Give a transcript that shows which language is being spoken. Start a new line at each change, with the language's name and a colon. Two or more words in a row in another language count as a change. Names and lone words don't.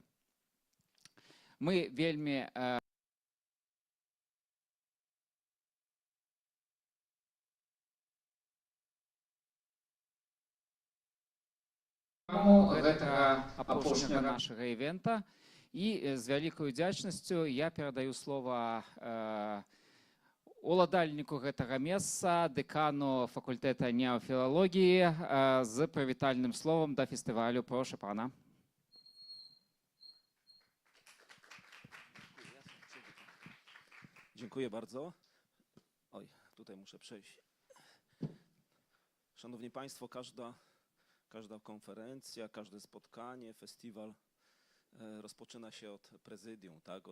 Belarusian: Мы вельмі гэтага апошняга нашага івента. І з вялікай удзячнасцю я перадаю слова уладальніку гэтага месца, дэкану факультэта неофілалогіі з прывітальным словам да фестывалю. Прошу пана.
Polish: Dziękuję bardzo. Oj, tutaj muszę przejść. Szanowni Państwo, każda konferencja, każde spotkanie, festiwal rozpoczyna się od prezydium, tak?